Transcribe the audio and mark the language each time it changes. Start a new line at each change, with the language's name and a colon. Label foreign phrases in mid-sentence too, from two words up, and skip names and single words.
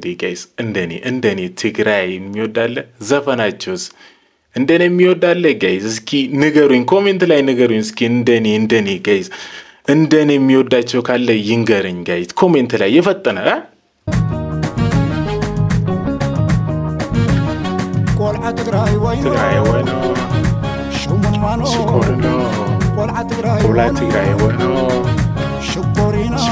Amharic: ጋይስ እንደኔ ትግራይ የሚወዳለ? ዘፈናቸውስ እንደኔ የሚወዳለ? ጋይስ እስኪ ንገሩኝ፣ ኮሜንት ላይ ንገሩኝ እስኪ እንደኔ ጋይስ እንደኔ የሚወዳቸው ካለ ይንገረኝ ጋይስ ኮሜንት ላይ የፈጠነ
Tigrinya: ቆልዓ ትግራይ ወይኖ ሽኮርኖ ቆልዓ ትግራይ ወይኖ ሽኮሪና